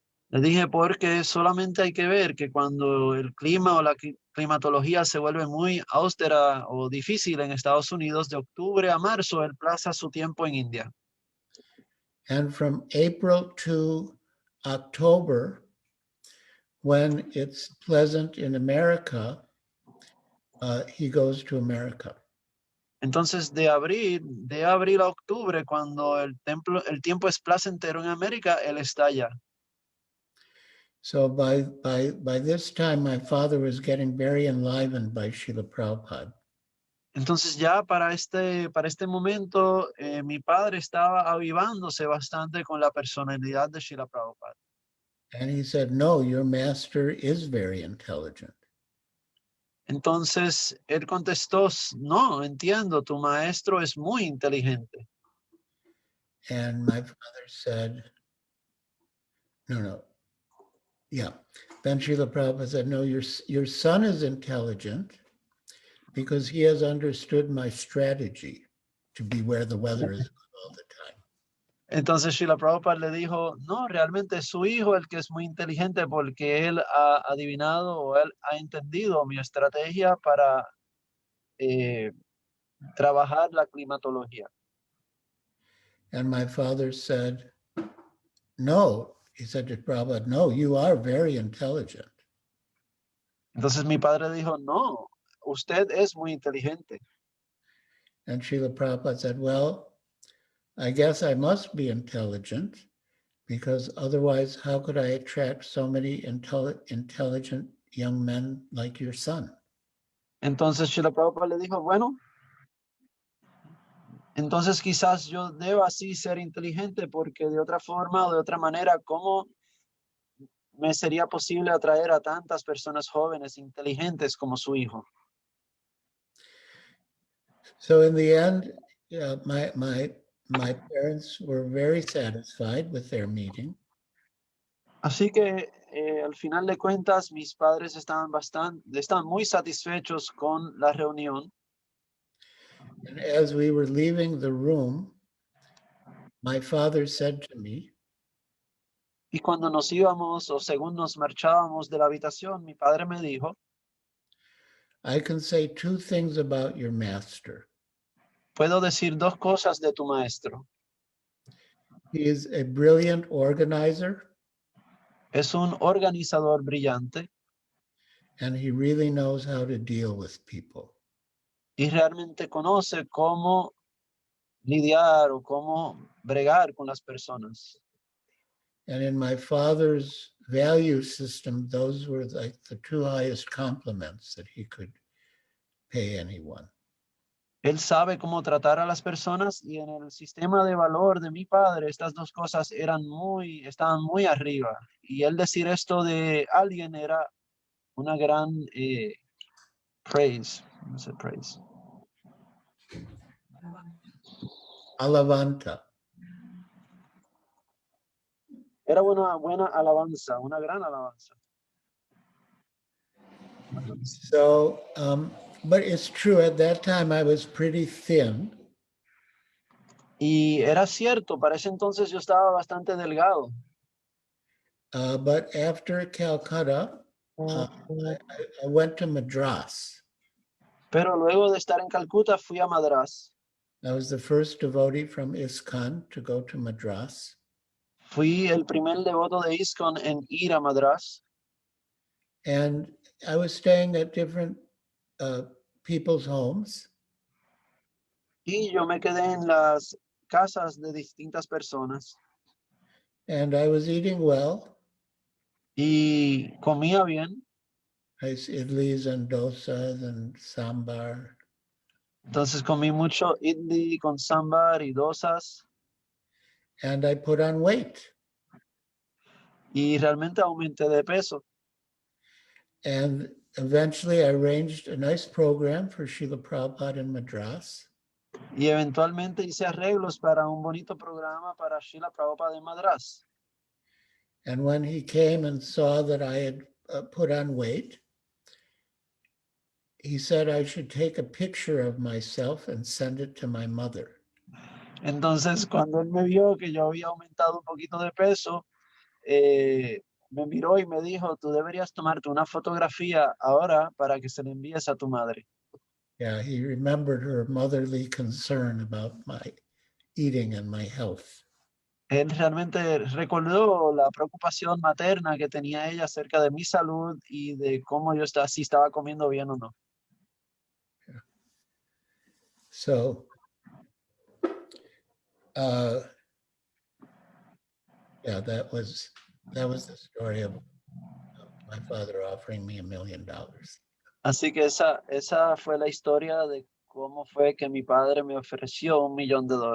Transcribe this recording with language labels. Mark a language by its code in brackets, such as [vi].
[es] Le dije porque solamente hay que ver que cuando el clima o la climatología se vuelve muy austera o difícil en Estados Unidos, de octubre a marzo, él plaza su tiempo en India. [en] And from April to October, when it's pleasant in America, he goes to America. [es] Entonces, de abril a octubre, cuando el tiempo es placentero en América, él está allá. [en] So by this time, my father was getting very enlivened by Srila Prabhupada. [es] Entonces ya para este momento, mi padre estaba avivándose bastante con la personalidad de Srila Prabhupada. [en] And he said, no, your master is very intelligent. [es] Entonces él contestó, no, entiendo, tu maestro es muy inteligente. [en] And my father said, no. Yeah. Then Srila Prabhupada said, no, your son is intelligent because he has understood my strategy to be where the weather is good all the time. [es] Entonces Srila Prabhupada le dijo, no, realmente es su hijo el que es muy inteligente porque él ha adivinado o él ha entendido mi estrategia para trabajar la climatología. [en] And my father said, no. He said to Prabhupada, no, you are very intelligent. [es] Entonces mi padre dijo, no, usted es muy inteligente. [en] And Srila Prabhupada said, well, I guess I must be intelligent because otherwise how could I attract so many intelligent young men like your son? [es] Entonces Srila Prabhupada le dijo, bueno, entonces quizás yo deba así ser inteligente porque de otra forma o de otra manera, ¿cómo me sería posible atraer a tantas personas jóvenes inteligentes como su hijo? [en] So in the end, my parents were very satisfied with their meeting. [es] Así que al final de cuentas, mis padres estaban muy satisfechos con la reunión. [en] And as we were leaving the room, my father said to me, [es] Y cuando nos íbamos o según nos marchábamos de la habitación, mi padre me dijo, [en] I can say two things about your master. [es] puedo decir 2 cosas de tu maestro. [en] He is a brilliant organizer, [es] Es un organizador brillante [en] and he really knows how to deal with people. [es] y realmente conoce cómo lidiar o cómo bregar con las personas. [en] And in my father's value system, those were like the 2 highest compliments that he could pay anyone. [es] Él sabe cómo tratar a las personas y en el sistema de valor de mi padre, estas 2 cosas estaban muy arriba. Y él decir esto de alguien era una gran [en] praise. [es] No sé, [en] praise. [es] Alavanta. Era una buena alabanza, una gran alabanza. [en] So, but it's true, at that time I was pretty thin. [es] Y era cierto, para ese entonces yo estaba bastante delgado. [en] But after Calcutta, I went to Madras. [es] Pero luego de estar en Calcuta fui a Madras. [en] I was the first devotee from ISKCON to go to Madras. [es] Fui el primer devoto de ISKCON en ir a Madras. [en] And I was staying at different people's homes. [es] Y yo me quedé en las casas de distintas personas. [en] And I was eating well. [es] Y comía bien. [en] Nice idlis and dosas and sambar. [es] Entonces comí mucho idli con sambar y dosas. [en] And I put on weight. [es] Y realmente aumenté de peso. [en] And eventually I arranged a nice program for Srila Prabhupada in Madras. [es] Y eventualmente hice arreglos para un bonito programa para Srila Prabhupada en Madras. [en] And when he came and saw that I had put on weight, he said I should take a picture of myself and send it to my mother. [es] Entonces, cuando él me vio que yo había aumentado un poquito de peso, me miró y me dijo, tú deberías tomarte una fotografía ahora para que se la envíes a tu madre. [en] Yeah, he remembered her motherly concern about my eating and my health. [es] Él realmente recordó la preocupación materna que tenía ella acerca de mi salud y de cómo yo estaba, si estaba comiendo bien o no. [en] So, yeah, that was the story of my father offering me $1 million. [es] Así que esa fue la historia de cómo fue que mi padre me ofreció $1 millón.